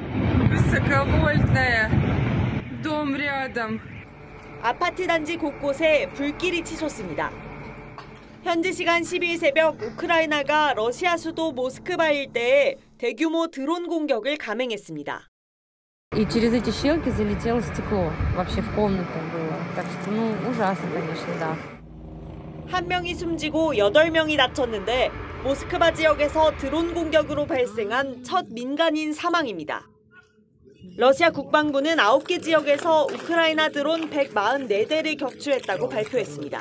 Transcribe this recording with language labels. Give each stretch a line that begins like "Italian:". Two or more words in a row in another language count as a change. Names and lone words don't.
Korean: 아파트 단지 곳곳에 불길이 치솟습니다. 현지 시간 10일 새벽 우크라이나가 러시아 수도 모스크바 일대에 대규모 드론 공격을 감행했습니다.
Russian: И через эти щелки залетело стекло. Вообще в комнату было. Так что, ужасно, конечно, да.
Korean: 한 명이 숨지고 8명이 다쳤는데 모스크바 지역에서 드론 공격으로 발생한 첫 민간인 사망입니다. 러시아 국방부는 9개 지역에서 우크라이나 드론 144대를 격추했다고 발표했습니다.